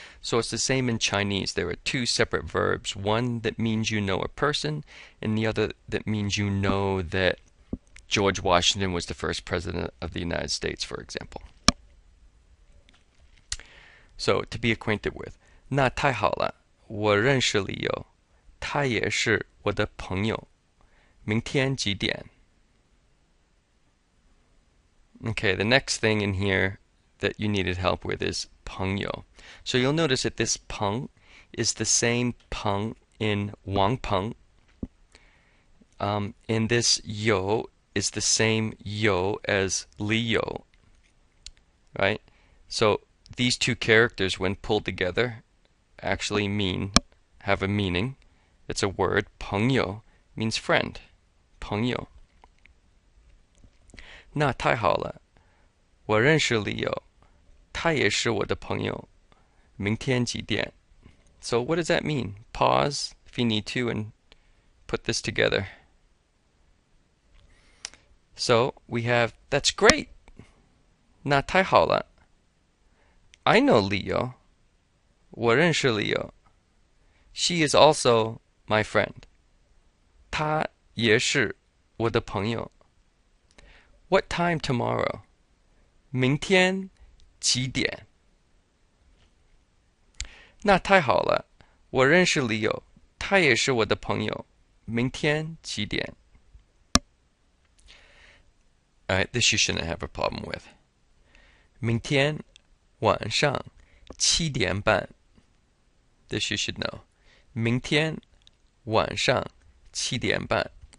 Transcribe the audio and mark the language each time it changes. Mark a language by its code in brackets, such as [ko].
[en] So it's the same in Chinese. There are two separate verbs, one that means you know a person, and the other that means you know that George Washington was the first president of the United States, for example. So to be acquainted with. [zh] 那太好了，我认识Leo，他也是我的朋友。明天几点? [en] Okay, the next thing in here that you needed help with is 朋友. So you'll notice that this 朋 is the same 朋 in Wang Peng. And this 友 is the same 友 as Leo. Right? So these two characters, when pulled together, actually have a meaning. It's a word. 朋友 means friend. [zh] 朋友. 那太好了，我认识 Leo，他也是我的朋友。明天几点? [en] So what does that mean? Pause if you need to and put this together. So we have, that's great. [zh] 那太好了。 [en] I know Leo. [zh] 我认识 Leo. [en] She is also my friend. [zh] 她也是我的朋友。 [en] What time tomorrow? [zh] 明天几点? 那太好了，我认识 Leo，他也是我的朋友。明天几点? [en] Alright, this you shouldn't have a problem with. [zh] 明天晚上7点半. [en] This you should know. [zh] 明天晚上7点半.